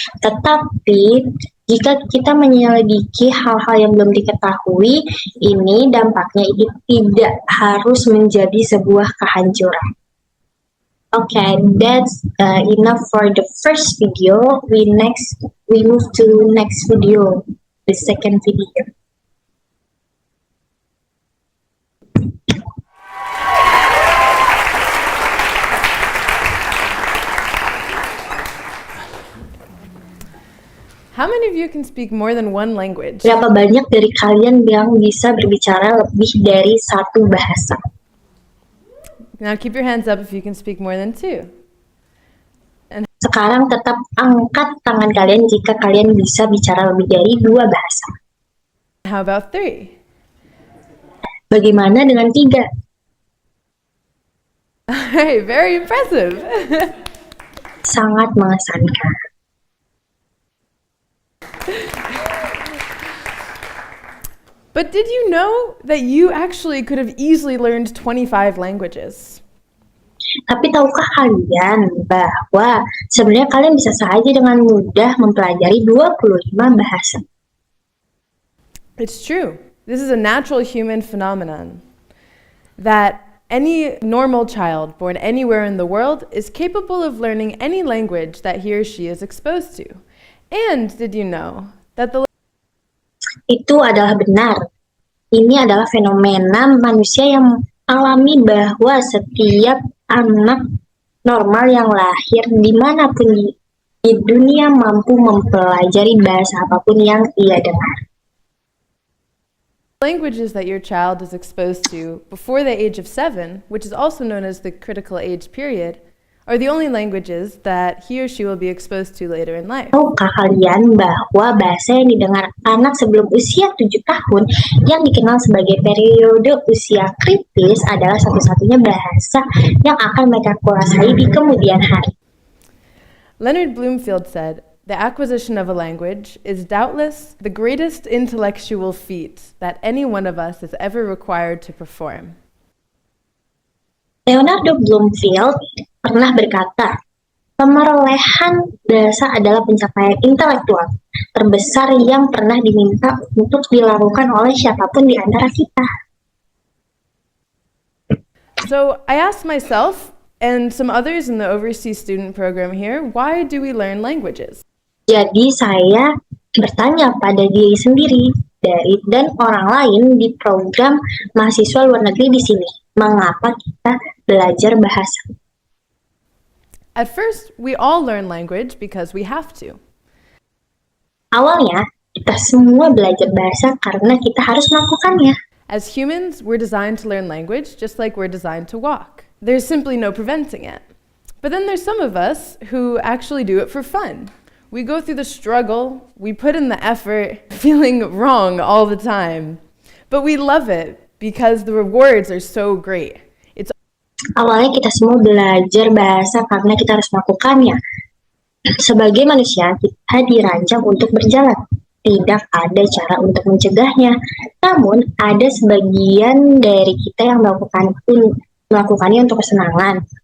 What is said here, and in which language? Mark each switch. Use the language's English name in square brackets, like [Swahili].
[Indonesian] Tetapi jika kita menyelidiki hal-hal yang belum diketahui, ini dampaknya ini tidak harus menjadi sebuah kehancuran. [English] Okay, that's enough for the first video. We move to next video, the second video. How many of you can speak more than one language? [Indonesian] Berapa banyak dari kalian yang bisa berbicara lebih dari satu bahasa? [English] Now keep your hands up if you can speak more than two. [Indonesian] Sekarang tetap angkat tangan kalian jika kalian bisa bicara lebih dari 2 bahasa. [English] How about 3? [Indonesian] Bagaimana dengan 3? [English] Hey, very impressive. [Indonesian] Sangat mengesankan. [English] But did you know that you actually could have easily learned 25 languages? [Indonesian] Tapi tahukah kalian bahwa sebenarnya kalian bisa saja dengan mudah mempelajari 25 bahasa? [English] It's true. This is a natural human phenomenon that any normal child born anywhere in the world is capable of learning any language that he or she is exposed to. And did you know that the [Indonesian] Itu adalah benar. Ini adalah fenomena manusia yang alami bahwa setiap anak normal yang lahir dimanapun di dunia mampu mempelajari bahasa apapun yang ia dengar. [English] languages that your child is exposed to before the age of 7, which is also known as the critical age period, are the only languages that he or she will be exposed to later in life. [Indonesian] Tahukah kalian bahwa bahasa yang didengar anak sebelum usia 7 tahun yang dikenal sebagai periode usia kritis adalah satu-satunya bahasa yang akan mereka kuasai di kemudian hari. [English] Leonard Bloomfield said, "The acquisition of a language is doubtless the greatest intellectual feat that any one of us is ever required to perform." [Indonesian] Leonardo Bloomfield pernah berkata, pemerolehan bahasa adalah pencapaian intelektual terbesar yang pernah diminta untuk dilakukan oleh siapapun di antara kita. [English] So I asked myself and some others in the overseas student program here, why do we learn languages? [Indonesian] Jadi saya bertanya pada diri sendiri dan orang lain di program mahasiswa luar negeri di sini, mengapa kita belajar bahasa? [English] At first, we all learn language because we have to. [Indonesian] Awalnya, kita semua belajar bahasa karena kita harus melakukannya. [English] As humans, we're designed to learn language just like we're designed to walk. There's simply no preventing it. But then there's some of us who actually do it for fun. We go through the struggle, we put in the effort, feeling wrong all the time. But we love it because the rewards are so great. [Indonesian] Awalnya kita semua belajar bahasa karena kita harus melakukannya. Sebagai manusia, kita dirancang untuk berjalan. Tidak ada cara untuk mencegahnya. Namun, ada sebagian dari kita yang melakukannya untuk kesenangan.